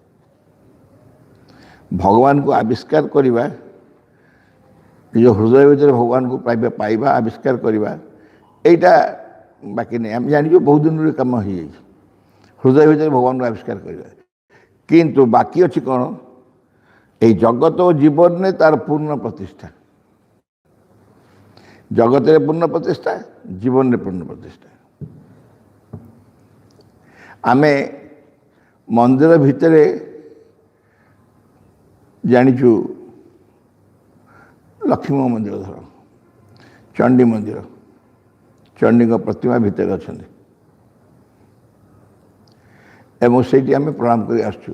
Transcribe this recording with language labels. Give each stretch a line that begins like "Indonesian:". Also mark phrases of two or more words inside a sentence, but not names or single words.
Odia: ଭଗବାନଙ୍କୁ ଆବିଷ୍କାର କରିବା, ନିଜ ହୃଦୟ ଭିତରେ ଭଗବାନଙ୍କୁ ପାଇବା ଆବିଷ୍କାର କରିବା, ଏଇଟା ବାକି ନାହିଁ। ଆମେ ଜାଣିଛୁ ବହୁତ ଦିନରେ କାମ ହେଇଯାଇଛି, ହୃଦୟ ଭିତରେ ଭଗବାନଙ୍କୁ ଆବିଷ୍କାର କରିବା। କିନ୍ତୁ ବାକି ଅଛି କ'ଣ?
Bangla: এই জগত ও জীবনে তার পূর্ণ প্রতিষ্ঠা। জগতের পূর্ণ প্রতিষ্ঠা, জীবনের পূর্ণ প্রতিষ্ঠা।
Odia: ଆମେ ମନ୍ଦିର ଭିତରେ ଜାଣିଛୁ, ଲକ୍ଷ୍ମୀ ମନ୍ଦିର ଧର, ଚଣ୍ଡୀ ମନ୍ଦିର, ଚଣ୍ଡୀଙ୍କ ପ୍ରତିମା ଭିତରେ ଅଛନ୍ତି ଏବଂ ସେଇଠି ଆମେ ପ୍ରଣାମ କରି ଆସୁଛୁ।